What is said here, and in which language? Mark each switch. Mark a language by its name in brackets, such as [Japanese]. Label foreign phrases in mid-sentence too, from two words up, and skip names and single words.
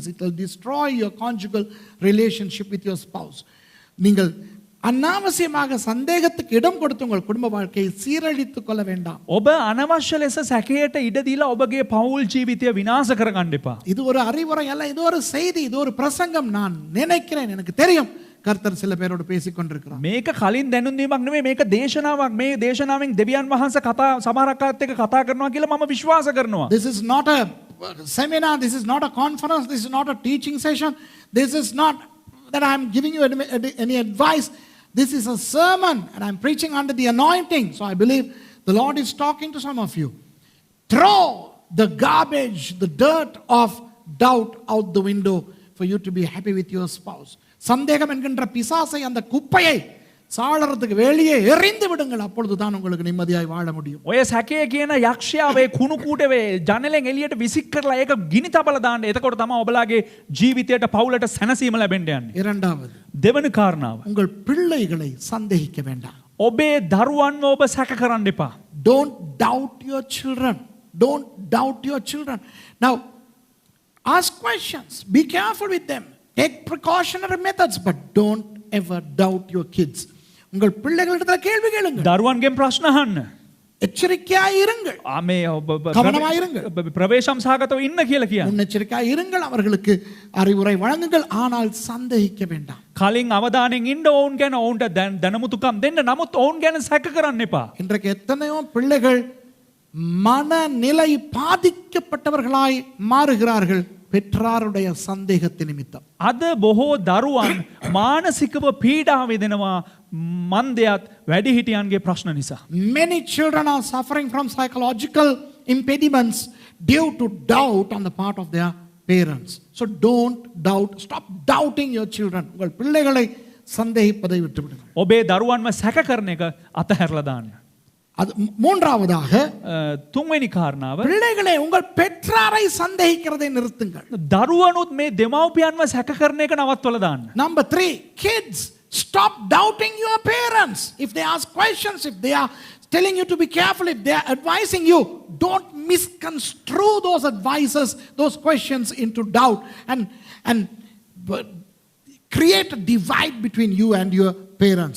[English] It will destroy your conjugal relationship with your spouse. [Tamil] நீங்கள் அனாவசியமாக சந்தேகத்துக்கு இடம் கொடுத்து உங்கள் குடும்ப வாழ்க்கையை சீரழித்துக் கொள்ள வேண்டாம். [Sinhala] ඔබ අනවශ්‍ය ලෙස සැකයට ඉඩ දීලා ඔබගේ පවුල් ජීවිතය විනාශ කරගන්න එපා. [Tamil] இது ஒரு அறிவுரை அல்ல, இது ஒரு செய்தி, இது ஒரு பிரசங்கம். நான் நினைக்கிறேன், எனக்கு தெரியும் கர்த்தர் சில பேரோடு பேசிக் கொண்டிருக்கிறார். [Sinhala] මේක කලින් දැනුම් දීමක් නෙමෙයි, මේක දේශනාවක්. මේ දේශනාවෙන් දෙවියන් වහන්සේ කතා සමහරක් අයත් එක්ක කතා කරනවා කියලා මම විශ්වාස කරනවා. [English] This is not a seminar, this is not a conference, this is not a teaching session, this is not that I am giving you any advice. This is a sermon and I am preaching under the anointing. So I believe the Lord is talking to some of you. Throw the garbage, the dirt of doubt out the window for you to be happy with your spouse. [Tamil] சந்தேகம் என்கின்ற பிசாசை, அந்த குப்பையை சாளரத்துக்கு வெளியே எறிந்து விடுங்கள். அப்பொழுதுதான் உங்களுக்கு நிம்மதியாய் வாழ முடியும். [Sinhala] ඔය සැකය කියන යක්ෂයාවේ කුණු කූඩේ ජනලෙන් එළියට විසික් කරලා ඒක ගිනි තබලා දාන්න. එතකොට තමයි ඔබලාගේ ජීවිතයට පවුලට සැනසීම ලැබෙන්න යන්නේ. [Tamil] இரண்டாவது, [Sinhala] දෙවන කාරණාව. [Tamil] உங்கள் பிள்ளைகளை சந்தேகிக்க வேண்டாம். [Sinhala] ඔබේ දරුවන්ව ඔබ සැක කරන්න එපා. [English] Don't doubt your children. Don't doubt your children. Now, ask questions. Be careful with them. Take precautionary methods, but don't ever doubt your kids. [Tamil] உங்கள் பிள்ளைகளிடத்தில் கேள்வி கேளுங்கள். [Sinhala] දරුවන්ගෙන් ප්‍රශ්න අහන්න. [Tamil] எச்சரிக்கையாய் இருங்கள். [Sinhala] මේ [Tamil] கவனமாய் இருங்கள். [Sinhala] ප්‍රවේශම් සහගතව ඉන්න කියලා කියන්නේ. [Tamil] முன்னெச்சரிக்கையாய் இருங்கள். அவர்களுக்கு அறிவுரை வழங்குங்கள். ஆனால் சந்தேகிக்க வேண்டாம். [Sinhala] කලින් අවධානයෙන් ඉන්න ඔවුන් ගැන ඔවුන්ට දැනුමුතුකම් දෙන්න. නමුත් ඔවුන් ගැන සැක කරන්න එපා. [Tamil] இன்றைக்கு எத்தனையோ பிள்ளைகள் மனநிலை பாதிக்கப்பட்டவர்களாய் மாறுகிறார்கள் பெற்றாருடைய சந்தேகத்தின் நிமித்தம். [Sinhala] අද බොහෝ දරුවන් මානසිකව පීඩා විඳිනවා මන්දයත් වැඩිහිටියන්ගේ ප්‍රශ්න නිසා. [English] Many children are suffering from psychological impediments due to doubt on the part of their parents. So don't doubt. Stop doubting your children. [Tamil] உங்கள் பிள்ளைகளை சந்தேகிப்பதை விட்டுவிடுங்கள். [Sinhala] ඔබේ දරුවන්ව සැක කරන එක අතහැරලා දාන්න. [Tamil] அது மூன்றாவதாக, [Sinhala] තුන්වෙනි කාරණාව, [Tamil] பிள்ளைகளை உங்கள் பெற்றாரை சந்தேகிக்கிறதை நிறுத்துங்கள். [Sinhala] දරුවනුත් මේ දෙමව්පියන්ව සැක කරන එක නවත්වලා දාන්න. [English] Number 3, kids, stop doubting your parents. If they ask questions, if they are telling you to be careful, if they are advising you, don't misconstrue those advices, those questions into doubt and create a divide between you and your parents.